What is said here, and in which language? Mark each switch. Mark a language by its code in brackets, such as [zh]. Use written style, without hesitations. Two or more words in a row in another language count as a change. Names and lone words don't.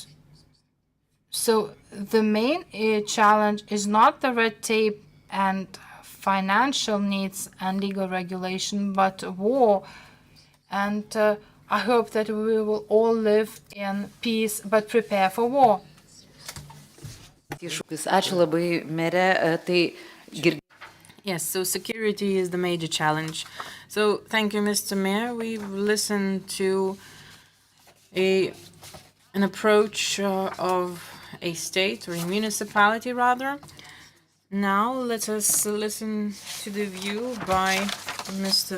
[en] So the main challenge is not the red tape and financial needs and legal regulation, but war. And I hope that we will all live in peace, but prepare for war. [lt] Ačiū labai, merė. [en] Yes, so security is the major challenge. So thank you, Mr. Mayor. We've listened to an approach of a state or a municipality, rather. Now let us listen to the view by Mr.